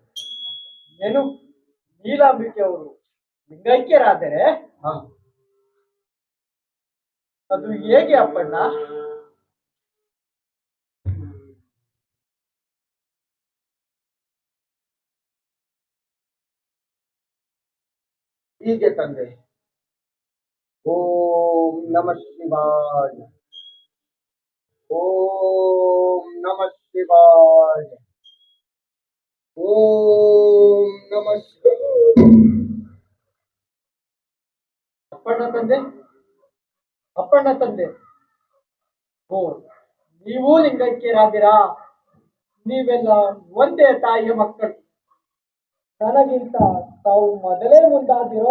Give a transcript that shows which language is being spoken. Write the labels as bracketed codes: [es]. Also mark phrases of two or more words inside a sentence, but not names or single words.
[kn] ಏನು, ನೀಲಾಂಬಿಕೆ ಅವರು ಲಿಂಗೈಕ್ಯರಾದರೆ? ಅದು ಹೇಗೆ ಅಪ್ಪಣ್ಣ? ಹೀಗೆ ತಂದೆ. [sa] ಓಂ ನಮಃ ಶಿವಾಯ, ಓಂ ನಮಃ ಶಿವಾಯ, ಓಂ ನಮಃ ಶಿವಾಯ. [kn] ಅಪ್ಪಣ್ಣ ತಂದೆ, ಅಪ್ಪಣ್ಣ ತಂದೆ, ಓ, ನೀವು ಲಿಂಗೈಕ್ಯರಾದಿರಾ? ನೀವೆಲ್ಲ ಒಂದೇ ತಾಯಿಯ ಮಕ್ಕಳು. ನನಗಿಂತ ತಾವು ಮೊದಲೇ ಮುಂದಾದಿರೋ?